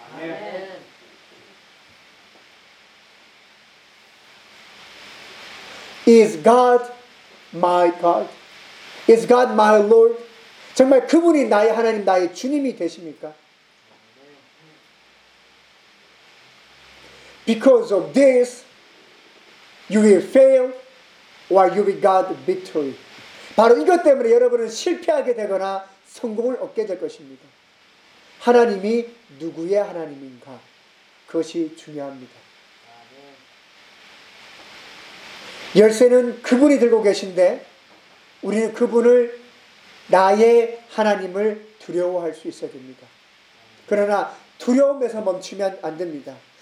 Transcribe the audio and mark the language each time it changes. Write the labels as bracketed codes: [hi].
[ko] 아멘. [en] Is God my God? Is God my Lord? [ko] 정말 그분이 나의 하나님, 나의 주님이 되십니까? [en] Because of this, you will fail or you will get victory. [ko] 바로 이것 때문에 여러분은 실패하게 되거나 성공을 얻게 될 것입니다. 하나님이 누구의 하나님인가? 그것이 중요합니다. 열쇠는 그분이 들고 계신데 우리는 그분을 나의 하나님을 두려워할 수 있어야 됩니다. 그러나 두려움에서 멈추면 안 됩니다.